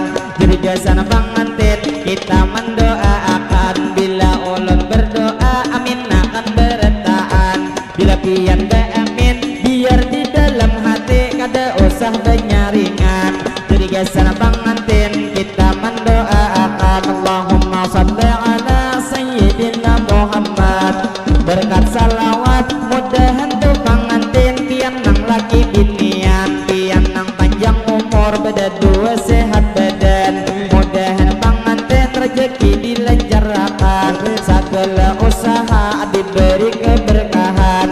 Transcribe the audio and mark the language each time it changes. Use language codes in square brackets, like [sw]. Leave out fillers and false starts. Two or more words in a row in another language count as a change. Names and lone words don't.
[bjn] Jadi gesan pengantin kita mendoakan bila ulun berdoa amin akan bertaan. Bila pian amin biar di dalam hati kada usah benyaringan. Jadi gesan pengantin kita mendoakan [ar] اللهم صل على سيدنا محمد. [bjn] Berkat salawat mudahan tuh pengantin pian nang laki binian, pian nang panjang umur beda dua sehat badan. Mudahan pengantin rezeki dilancarkan, segala usaha diberi keberkahan.